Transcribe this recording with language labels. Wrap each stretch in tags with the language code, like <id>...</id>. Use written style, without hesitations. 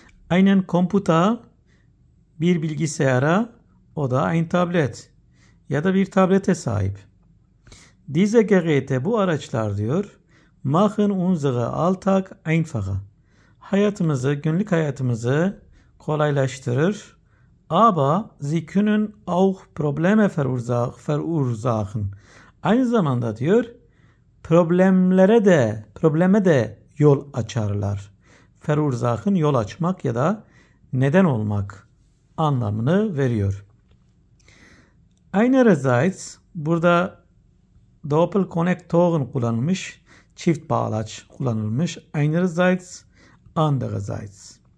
<de>Einen Computer,</de> <tr>bir bilgisayara, o da</tr> <de>ein tablet</de> <tr>ya da bir tablete sahip.</tr> <de>Diese Geräte,</de> <tr>bu araçlar diyor,</tr> <de>machen unsere Alltag einfacher.</de> <tr>Hayatımızı, günlük hayatımızı kolaylaştırır.</tr> <de>Aber sie können auch Probleme verursachen.</de> <tr>Aynı zamanda diyor, probleme de yol açarlar. Verursachen, yol açmak ya da neden olmak anlamını veriyor. Einerseits, burada Doppelkonnektoren kullanılmış, çift bağlaç kullanılmış.</tr> <de>Einerseits, andererseits.</de>